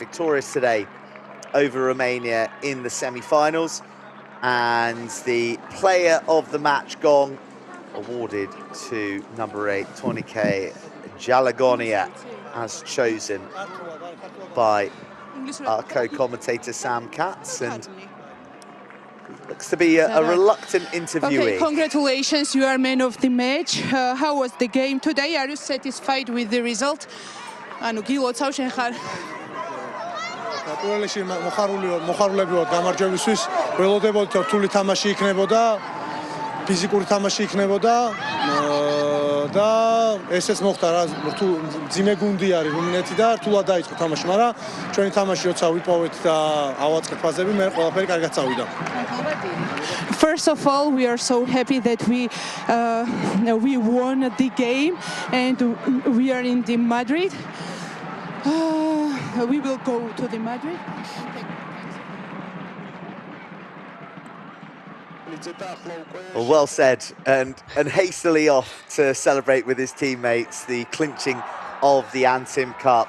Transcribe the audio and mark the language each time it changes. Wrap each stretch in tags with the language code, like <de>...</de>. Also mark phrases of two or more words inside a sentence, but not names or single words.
<en>Victorious today over Romania in the semi-finals, and the player of the match gong awarded to number 8, Tourniquet Jalagonia, as chosen by our co-commentator Sam Katz, and looks to be a reluctant interviewee. Okay, congratulations, you are man of the match. How was the game today? Are you satisfied with the result?</en> <ka>ანუ გილოცავ შენ ხარ? პირველში მოხარულები ვარ გამარჯვებისთვის, ველოდებოდით რომ რთული თამაში იქნებოდა, ფიზიკური თამაში იქნებოდა და ესეც მოხდა რა, ძიმე გუნდი არის რუმინეთი და რთულად დაიწყო თამაში, მაგრამ ჩვენი თამაში როცა ვიპოვეთ და ავაწყეთ ფაზები, მე ყველაფერი კარგად წავიდა.</ka> <en>First of all, we are so happy that we won the game and we are in the Madrid. We will go to the Madrid. Well said, and hastily off to celebrate with his teammates the clinching of the Antim Cup.</en>